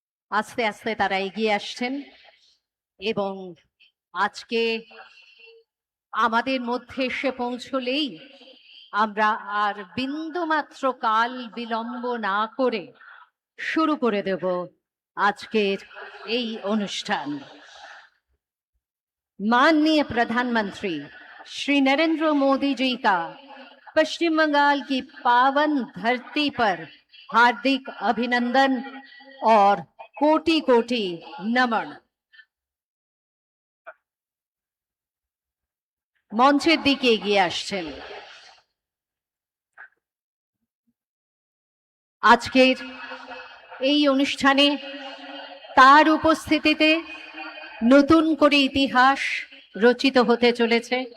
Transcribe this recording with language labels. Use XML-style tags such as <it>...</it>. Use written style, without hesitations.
<bn>আস্তে আস্তে তারা এগিয়ে আসছেন এবং আজকে আমাদের মধ্যে এসে পৌঁছলেই আমরা আর বিন্দুমাত্র কাল বিলম্ব না করে শুরু করে দেব আজকের এই অনুষ্ঠান।</bn> <hi>माननीय प्रधानमंत्री श्री नरेंद्र मोदी जी का पश्चिम बंगाल की पावन धरती पर हार्दिक अभिनंदन और कोटि कोटि नमन।</hi> <bn>মঞ্চের দিকে এগিয়ে আসছেন আজকের এই অনুষ্ঠানে। তার উপস্থিতিতে নতুন করে ইতিহাস রচিত হতে চলেছে।</bn>